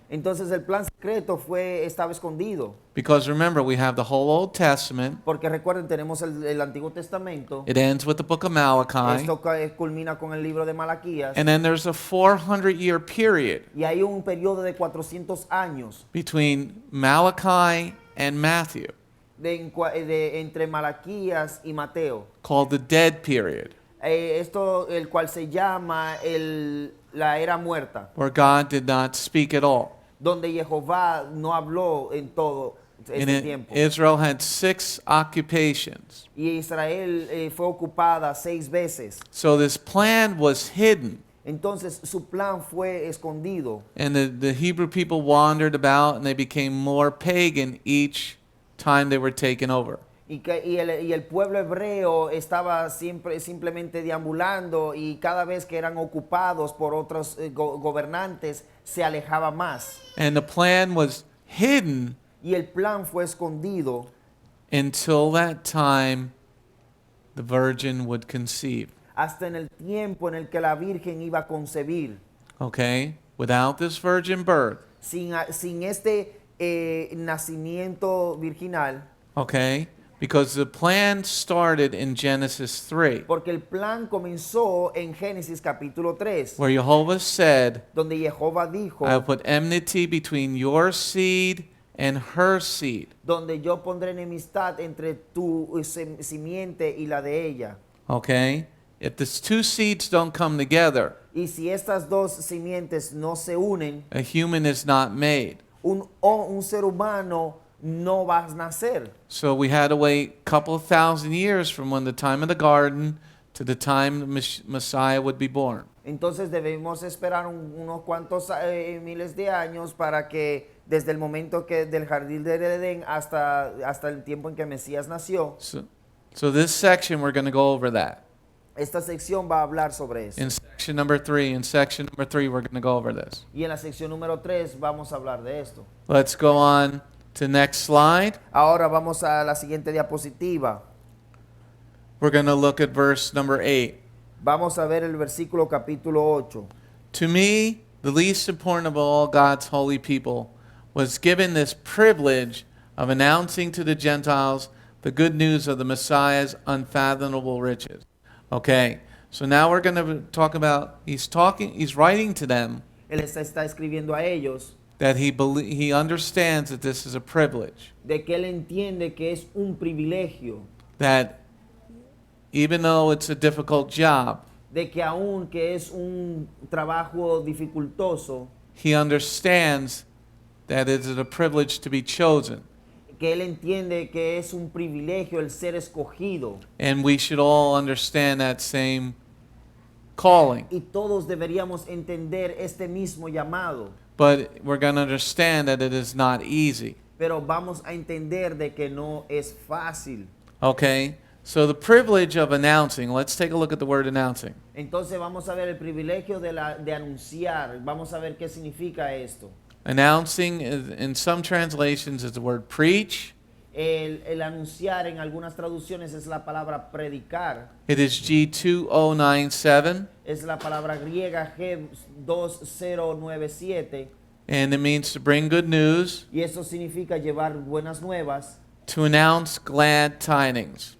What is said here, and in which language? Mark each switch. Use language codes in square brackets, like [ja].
[es] Entonces el plan secreto estaba escondido. [en] because remember, we have the whole Old Testament. [es] Porque recuerden, tenemos el Antiguo Testamento. [en] It ends with the book of Malachi. [es] Esto culmina con el libro de Malaquías. [en] And then there's a 400-year period [es] Y hay un periodo de 400 años [en] between Malachi and Matthew [es] entre Malaquías y Mateo. [en] called the dead period, [es] Esto, el cual se llama la era muerta, [en] where God did not speak at all. [es] donde Yehová no habló en todo [en] And [es] ese tiempo. [en] Israel had 6 occupations. [es] Y Israel fue ocupada 6 veces. [en] So this plan was hidden. [es] Entonces su plan fue escondido. [en] And the Hebrew people wandered about and they became more pagan each time they were taken over. [es] Y el pueblo hebreo estaba simplemente deambulando y cada vez que eran ocupados por otros gobernantes se alejaba más. [en] And the plan was hidden [es] Y el plan fue escondido [en] until that time the virgin would conceive. [es] hasta en el tiempo en el que la Virgen iba a concebir. [en] Okay? Without this virgin birth, [es] Sin este nacimiento virginal, [en] okay? Because the plan started in Genesis 3, [es] porque el plan comenzó en Génesis capítulo 3, [en] where Yehovah said, [es] donde Jehová dijo, [en] I will put enmity between your seed and her seed. [es] donde yo pondré enemistad entre tu simiente y la de ella. [en] Okay? If these two seeds don't come together, [es] Y si estas dos simientes no se unen, [en] a human is not made. [es] un ser humano no va a nacer. [en] So we had to wait a couple of thousand years from when the time of the garden to the time the Messiah would be born. [es] Entonces debemos esperar unos cuantos miles de años para que desde el momento que del jardín del Edén hasta el tiempo en que Mesías nació. [en] So this section we're going to go over that. [es] Esta sección va a hablar sobre eso. [en] In section number 3, we're going to go over this. [es] Y en la sección número 3 vamos a hablar de esto. [en] Let's go on to next slide. [es] Ahora vamos a la siguiente diapositiva. [en] We're going to look at verse number 8. [es] Vamos a ver el versículo capítulo 8. [en] To me, the least important of all God's holy people, was given this privilege of announcing to the Gentiles the good news of the Messiah's unfathomable riches. Okay, so now we're going to talk about, he's writing to them [es] Él está escribiendo a ellos [en] that he understands that this is a privilege. [es] de que él entiende que es un privilegio, [en] That even though it's a difficult job, [es] de que aun que es un trabajo dificultoso, [en] he understands that it is a privilege to be chosen. [es] que él entiende que es un privilegio el ser escogido. [en] And we should all understand that same calling. [es] Y todos deberíamos entender este mismo llamado. [en] But we're going to understand that it is not easy. [es] Pero vamos a entender de que no es fácil. [en] Okay? So the privilege of announcing, let's take a look at the word announcing. [es] Entonces vamos a ver el privilegio de anunciar. Vamos a ver qué significa esto. [en] Announcing, in some translations, is the word preach. [es] El anunciar en algunas traducciones es la palabra predicar. [en] It is G2097, [es] Es la palabra griega G2097. [en] and it means to bring good news, [es] Y eso significa llevar buenas nuevas [en] to announce glad tidings.